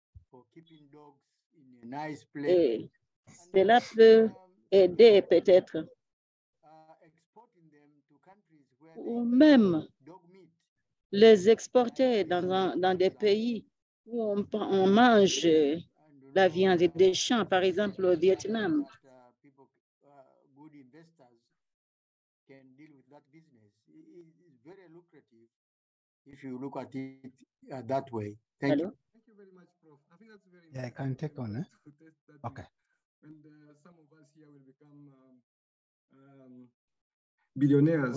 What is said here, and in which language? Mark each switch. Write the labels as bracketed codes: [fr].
[en] for keeping dogs in a nice place. [fr] Et cela peut aider peut-être, [en] Exporting them to countries where [fr] ou même [en] dog meat. [fr] les exporter dans des pays où on mange la viande des champs, par exemple au Vietnam. [en] People, good investors can deal with that business. It's very lucrative if you look at it that way. Thank you. Thank you very much, Prof. I think that's very Yeah, I can take on, eh? Okay. And some of us here will become billionaires.